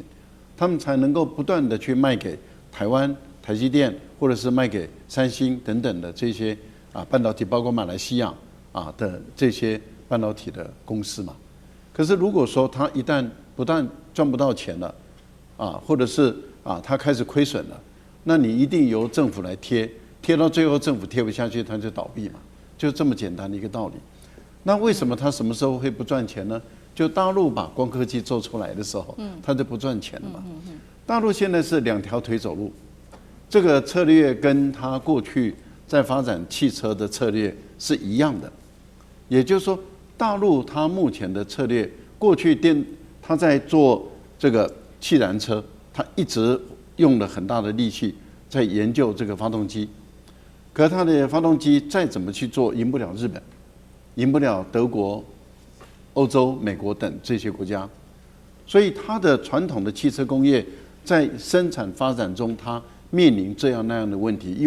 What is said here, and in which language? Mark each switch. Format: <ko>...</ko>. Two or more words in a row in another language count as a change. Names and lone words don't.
<zh>他們才能夠不斷的去賣給台灣、台積電，或者是賣給三星等等的這些半導體，包括馬來西亞的這些半導體的公司嘛。可是如果說他一旦不但賺不到錢了， 或者是它開始虧損了，那你一定由政府來貼到最後政府貼不下去，它就倒閉嘛，就這麼簡單的一個道理。那為什麼它什麼時候會不賺錢呢？就大陸把光刻機做出來的時候，它就不賺錢了嘛。大陸現在是2條腿走路，這個策略跟它過去在發展汽車的策略是一樣的，也就是說，大陸它目前的策略，過去它在做這個汽燃車，它一直用了很大的力氣在研究這個發動機，可是它的發動機再怎麼去做，贏不了日本，贏不了德國、歐洲、美國等這些國家，所以它的傳統的汽車工業在生產發展中，它面臨這樣那樣的問題，因</zh>